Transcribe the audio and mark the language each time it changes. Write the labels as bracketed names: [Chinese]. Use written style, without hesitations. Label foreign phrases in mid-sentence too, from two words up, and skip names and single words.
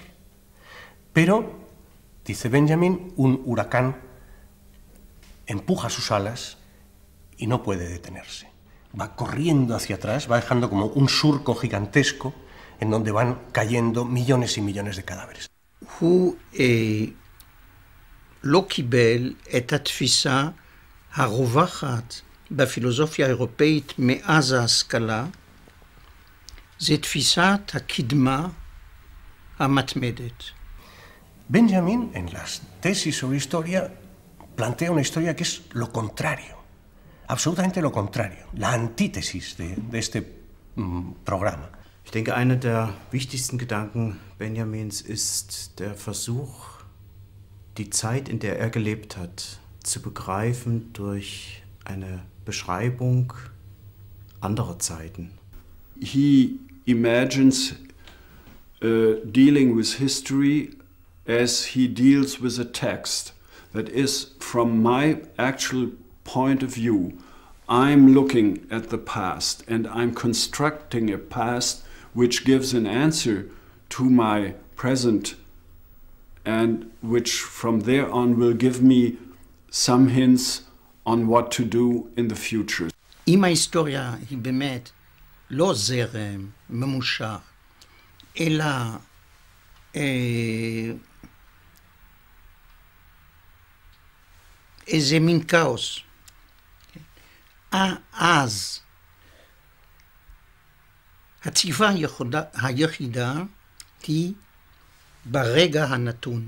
[Spanish] Pero, dice Benjamin, un huracán empuja sus alas y no puede detenerse. Va corriendo hacia atrás, va dejando como un surco gigantesco en donde van cayendo millones y millones de cadáveres. [Hebrew] לא קיבל את התפיסה הרווחת בפילוסופיה האירופאית מאז ההשכלה, זה תפיסת הקדמה המתמדת. [Spanish] Benjamin, en las tesis sobre historia, plantea una historia que es lo contrario, absolutamente lo contrario, la antítesis de este programa. [German] Ich denke, einer der wichtigsten Gedanken Benjamins ist der Versuch, die Zeit, in der er gelebt hat, zu begreifen durch eine Beschreibung anderer Zeiten. [English] He imagines dealing with history as he deals with a text. That is, from my actual point of view, I'm looking at the past and I'm constructing a past which gives an answer to my present and which from there on will give me some hints on what to do in the future. [Hebrew] אם ההיסטוריה היא באמת לא זרם ממושך, אלא איזה מין כאוס, אז התקווה היחידה היא ברגע הנתון.